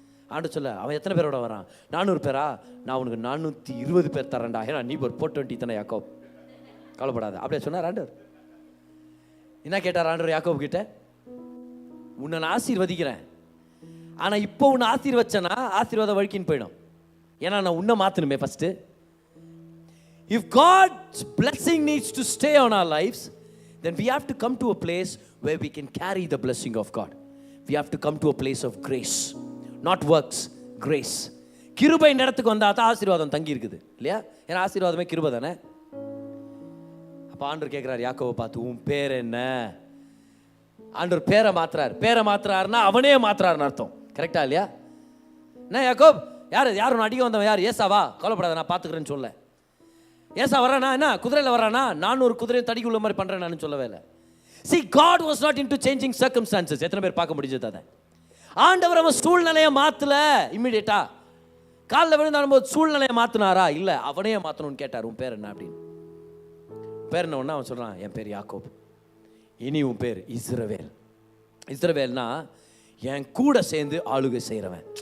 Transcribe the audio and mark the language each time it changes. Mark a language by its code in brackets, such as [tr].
[ta] ஆண்டு சொல்ல, அவன் எத்தனை பேரோட வரான்? 400 பேரா? நான் உனக்கு 420 பேர் தரேன்டா, ஏன்னா நீ ஒரு 420 தானே யாக்கோப், கவலைப்படாத அப்படியே சொன்னார் ஆண்டவர். என்ன கேட்டார் ஆண்டவர் யாக்கோபு கிட்ட? உன்னை நான் ஆசீர்வதிக்கிறேன், ஆனால் இப்போ உன்னை ஆசீர்வச்சேன்னா ஆசீர்வாதம் வழிக்கின்னு போயிடும். ஏன்னா நான் உன்னை மாற்றணுமே first. [en] If God's blessing needs to stay on our lives, then we have to come to a place where we can carry the blessing of God. We have to come to a place of grace, not works, grace. [ta] கிருபை இடத்துக்கு வந்தால் தான் ஆசீர்வாதம் தங்கி இருக்குது இல்லையா? ஏன்னா ஆசீர்வாதமே கிருபை தானே. அப்போ ஆண்டவர் கேட்குறாரு யாக்கோவை பார்த்து, உன் பேர் என்ன? ஆண்டவர் பேரை மாத்துறாருன்னா அவனே மாத்துறாருன்னு அர்த்தம். கரெக்டா இல்லையா? என்ன யாக்கோப், யார் அடிக்க வந்தவன் யார்? ஏசாவா? கவலைப்படாத, நான் பார்த்துக்கிறேன்னு சொல்ல. ஏசா வரானா? என்ன குதிரையில் வரானா? 400 குதிரையை தடிக்கு உள்ள மாதிரி பண்ணுறேன் நான் சொல்லவே இல்லை. [en] See, God was not into changing circumstances. [ta] எத்தனை பேர் பார்க்க முடிஞ்சது அதை? ஆண்டவர் அவன் சூழ்நிலையை மாற்றல. இம்மிடியேட்டா காலில் விழுந்தாலும் சூழ்நிலையை மாற்றினாரா? இல்லை, அவனையே மாற்றணும்னு கேட்டார். உன் பேர் என்ன அப்படின்னு. பேர் என்ன ஒன்று அவன் சொல்கிறான், என் பேர் யாக்கோப், இனி உன் பேர் இஸ்ரவேல். இஸ்ரவேல்னா என் கூட சேர்ந்து ஆளுகை செய்கிறவன்.